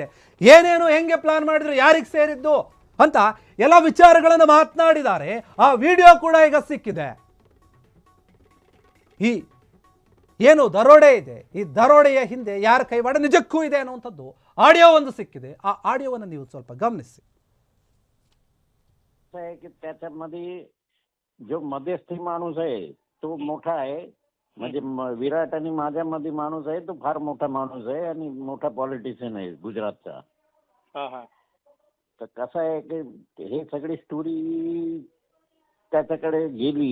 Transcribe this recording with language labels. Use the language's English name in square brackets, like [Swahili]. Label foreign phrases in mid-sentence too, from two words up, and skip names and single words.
[Kannada] ಏನೇನು ಹೆಂಗೆ ಪ್ಲಾನ್ ಮಾಡಿದ್ರು, ಯಾರಿಗೆ ಸೇರಿದ್ದು ಅಂತ ಎಲ್ಲ ವಿಚಾರಗಳನ್ನು ಮಾತನಾಡಿದ್ದಾರೆ. ಆ ವಿಡಿಯೋ ಕೂಡ ಈಗ ಸಿಕ್ಕಿದೆ. ಈ ಏನು ದರೋಡೆ ಇದೆ, ಈ ದರೋಡೆಯ ಹಿಂದೆ ಯಾರ ಕೈವಾಡ ನಿಜಕ್ಕೂ ಇದೆ ಅನ್ನುವಂಥದ್ದು ಆಡಿಯೋ ಒಂದು ಸಿಕ್ಕಿದೆ. ಆ ಆಡಿಯೋವನ್ನು ನೀವು ಸ್ವಲ್ಪ ಗಮನಿಸಿ. [Marathi] त्याच्यामध्ये जो मध्यस्थी माणूस आहे तो मोठा आहे. म्हणजे विराट आणि माझ्यामध्ये माणूस आहे तो फार मोठा माणूस आहे आणि मोठा पॉलिटिशियन आहे गुजरातचा. तर कसं आहे की हे सगळी स्टोरी त्याच्याकडे गेली.